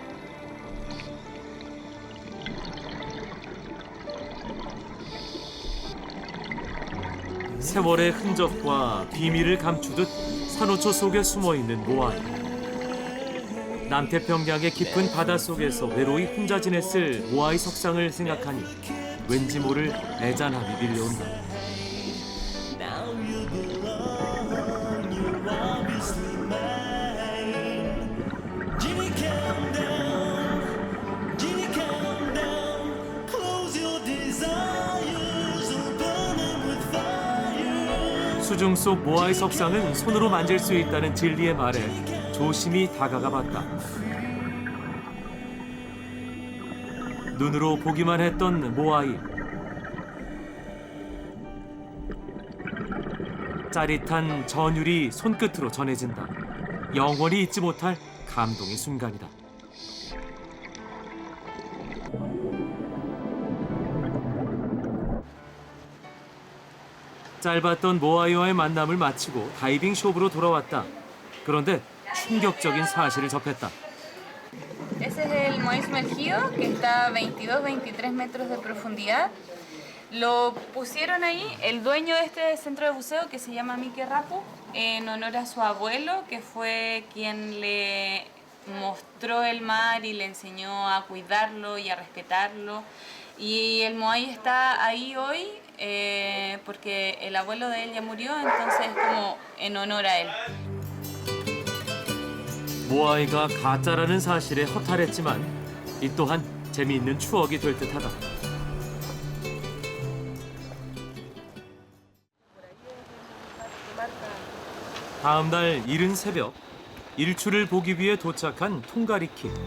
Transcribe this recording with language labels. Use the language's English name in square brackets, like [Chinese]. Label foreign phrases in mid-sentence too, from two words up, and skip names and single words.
[Korean] 세월의 흔적과 비밀을 감추듯 산호초 속에 숨어있는 모아이. 남태평양의 깊은 바닷속에서 외로이 혼자 지냈을 모아이 석상을 생각하니 왠지 모를 애잔함이 밀려온다. [English] Now you belong, you're obviously mine. Ginny, calm down, close your desires, open them with fire. [Korean] 수중 속 모아이 석상은 손으로 만질 수 있다는 진리의 말에 조심히 다가가 봤다. 눈으로 보기만 했던 모아이. 짜릿한 전율이 손끝으로 전해진다. 영원히 잊지 못할 감동의 순간이다. 짧았던 모아이와의 만남을 마치고 다이빙 숍으로 돌아왔다. 그런데 충격적인 사실을 접했다. [Spanish] Ese es el Moai sumergido, que está a 22-23 metros de profundidad. Lo pusieron ahí el dueño de este centro de buceo, que se llama Mike Rapu, en honor a su abuelo, que fue quien le mostró el mar y le enseñó a cuidarlo y a respetarlo. Y el Moai está ahí hoy porque el abuelo de él ya murió, entonces es como en honor a él. [Korean] 모아이가 가짜라는 사실에 허탈했지만 이 또한 재미있는 추억이 될 듯하다. 다음 날 이른 새벽 일출을 보기 위해 도착한 통가리키.